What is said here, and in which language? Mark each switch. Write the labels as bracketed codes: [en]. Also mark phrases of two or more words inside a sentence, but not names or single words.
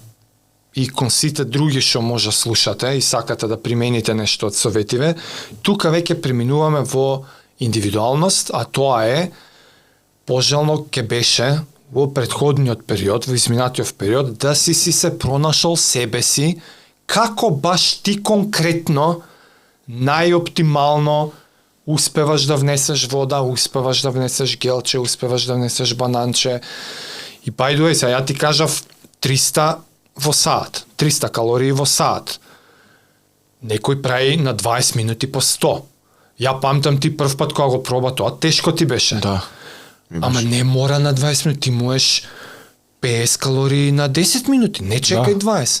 [mk] И кон сите други што може слушате и сакате да примените нешто од советиве, тука веќе преминуваме во индивидуалност, а тоа е пожелно ке беше во претходниот период, во изминатиот период, да си се пронашол себе си, како баш ти конкретно, најоптимално успеваш да внесеш вода, успеваш да внесеш гелче, успеваш да внесеш бананче. [en] И by the way, [mk] сега ја ти кажав 300 во саат, 300 калории во саат. Некој прави на 20 минути по 100. Ја памтам ти прв пат кога го проба тоа, тешко ти беше. Да. Ама не мора на 20 минути, ти можеш 50 калории на 10 минути, не чекај 20.